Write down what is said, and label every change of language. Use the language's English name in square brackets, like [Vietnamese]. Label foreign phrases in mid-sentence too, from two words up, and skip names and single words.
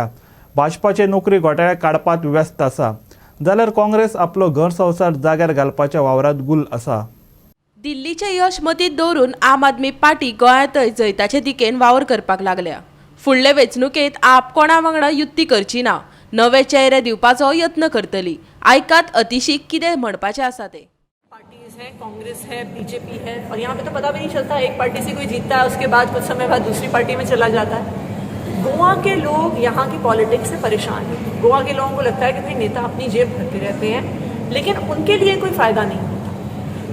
[Konkani] भाजपाचे नोकरी घोटाळे काडपात व्यस्त आसा, जाल्यार काँग्रेस आपलो घर संवसार जाग्यार घालपाच्या वावरांत गुल आसा। दिल्लीचे यश मतींत दवरून आम आदमी पार्टी गोंयांतय जैताचे दिकेन वावर करपाक लागल्या। फुडले वेंचणुकेंत आप कोणा वांगडा युती करची ना, नवे चेहरे दिवपाचो यत्न करतली। आयकात अतिशीक कितें म्हणपाचें आसा ते। [Hindi] पार्टीज हैं, कांग्रेस है, बीजेपी है, और यहाँ पे तो पता भी नहीं चलता एक पार्टी से कोई जीतता है, उसके बाद कुछ समय बाद दूसरी पार्टी में चला जाता है। गोवा के लोग यहाँ की पॉलिटिक्स से परेशान हैं। गोवा के लोगों को लगता है कि भाई नेता अपनी जेब भरते रहते हैं, लेकिन उनके लिए कोई फ़ायदा नहीं होता।